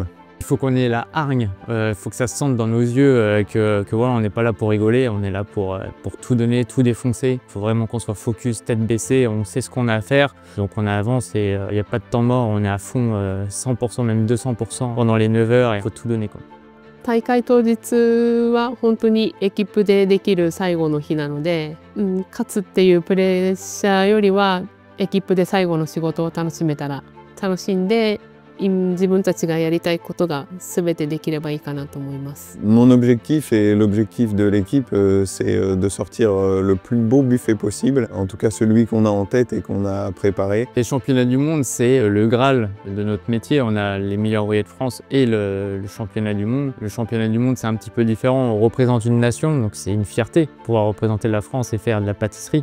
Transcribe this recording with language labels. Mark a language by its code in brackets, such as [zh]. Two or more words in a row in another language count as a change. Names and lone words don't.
[fr] Il faut qu'on ait la hargne, il faut que ça se sente dans nos yeux, que voilà, on n'est pas là pour rigoler, on est là pour tout donner, tout défoncer. Il faut vraiment qu'on soit focus, tête baissée, on sait ce qu'on a à faire. Donc on avance et il n'y a pas de temps mort, on est à fond 100%, même 200% pendant les 9 h et il faut tout donner, quoi. [ja] 大会当日は本当にエキプでできる最後の日なので、勝つっていうプレッシャーよりはエキプで最後の仕事を楽しめたら楽しんで自分たちがやりたいことが全てできればいいかなと思います。 [fr] Mon objectif et l'objectif de l'équipe, c'est de sortir le plus beau buffet possible, en tout cas celui qu'on a en tête et qu'on a préparé. Les championnats du monde, c'est le Graal de notre métier. On a les meilleurs ouvriers de France et le championnat du monde. Le championnat du monde, c'est un petit peu différent. On représente une nation, donc c'est une fierté de pouvoir représenter la France et faire de la pâtisserie.